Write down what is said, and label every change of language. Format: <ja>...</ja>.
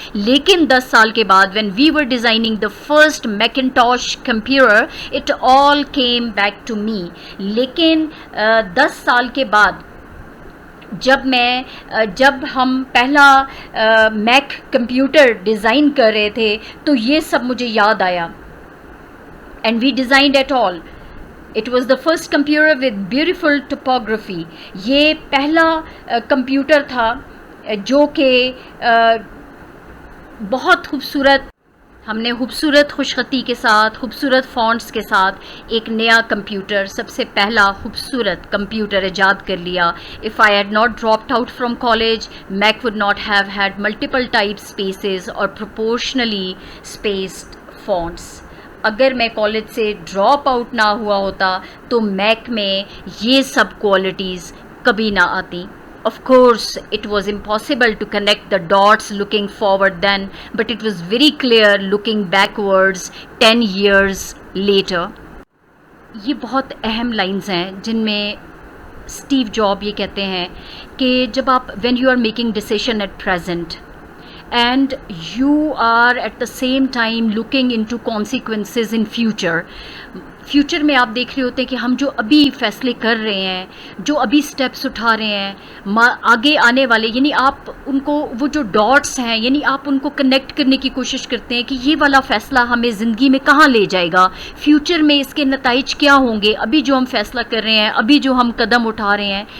<en>لیکن 10 سال کے بعد when we were designing the first Macintosh computer it all came back to me.</en> <ur>لیکن 10 سال کے بعد جب ہم پہلا میک کمپیوٹر ڈیزائن کر رہے تھے تو یہ سب مجھے یاد آیا.</ur> <en>And we designed it all. It was the first computer with beautiful typography.</en> <ur>یہ پہلا کمپیوٹر تھا جو کہ بہت خوبصورت، ہم نے خوبصورت خوش خطی کے ساتھ، خوبصورت فونٹس کے ساتھ ایک نیا کمپیوٹر، سب سے پہلا خوبصورت کمپیوٹر ایجاد کر لیا.</ur> <en>If I had not dropped out from college, Mac would not have had multiple type spaces or proportionally spaced fonts.</en> <ur>اگر میں کالج سے ڈراپ آؤٹ نہ ہوا ہوتا تو میک میں یہ سب کوالٹیز کبھی نہ آتی.</ur> <en>Of course, it was impossible to connect the dots looking forward then, but it was very clear looking backwards 10 years later. یہ بہت اہم lines ہیں جن میں Steve Jobs یہ کہتے ہیں کہ جب آپ when you are making decision at present and you are at the same time looking into consequences in</en> <ur>future میں آپ دیکھ رہے ہوتے ہیں کہ ہم جو ابھی فیصلے کر رہے ہیں، جو ابھی سٹیپس اٹھا رہے ہیں آگے آنے والے، یعنی آپ ان کو وہ جو ڈاٹس ہیں یعنی آپ ان کو کنیکٹ کرنے کی کوشش کرتے ہیں کہ یہ والا فیصلہ ہمیں زندگی میں کہاں لے جائے گا، فیوچر میں اس کے نتائج کیا ہوں گے، ابھی جو ہم فیصلہ کر رہے ہیں، ابھی جو ہم قدم اٹھا رہے ہیں.</ur>